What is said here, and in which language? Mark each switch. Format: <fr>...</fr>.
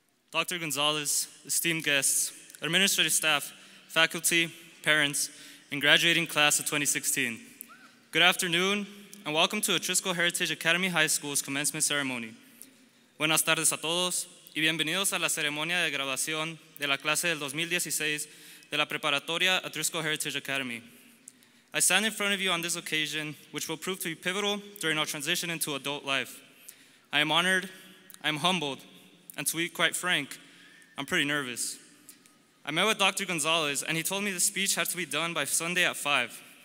<en>Dr. Gonzalez, esteemed guests, administrative staff, faculty, parents, and graduating class of 2016. Good afternoon, and welcome to Atrisco Heritage Academy High School's commencement ceremony.</en> <es>Buenas tardes a todos, y bienvenidos a la ceremonia de graduación de la clase del 2016 de la preparatoria Atrisco Heritage Academy.</es> <en>I stand in front of you on this occasion, which will prove to be pivotal during our transition into adult life. I am honored, I am humbled, and to be quite frank, I'm pretty nervous. I met with Dr. Gonzalez, and he told me the speech had to be done by Sunday at 5.</en>